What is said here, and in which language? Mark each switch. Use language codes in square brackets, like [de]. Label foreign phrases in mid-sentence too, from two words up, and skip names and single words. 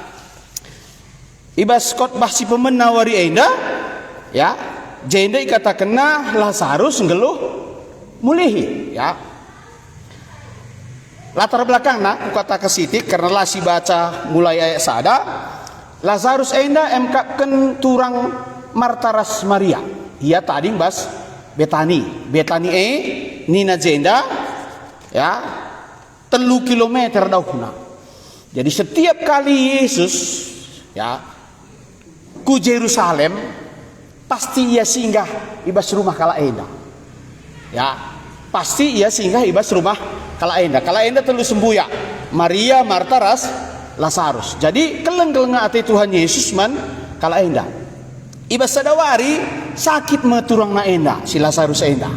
[btx] Ibas khotbah si pemenawari enda ya, jenda katakenna Lazarus ngeluh mulihi ya. [id] Latar belakang [btx] ku kata ke sitik karena lah si baca mulai ayat sada. Lazarus enda emkapkeun turang Martaras Maria. Ia tadi bas Betani nina jenda ya 3 kilometer dauhna. Jadi [id] setiap kali [btx] Yesus ya ku Yerusalem pasti ia singgah ibas rumah kala enda. Ya, pasti ia singgah ibas rumah kala enda. Kala enda telu sembuya. Maria, Marta, Lazarus. Jadi keleng-keleng ati Tuhan Yesus man kala enda. Ibas sadawari sakit meturang na enda si Lazarus enda.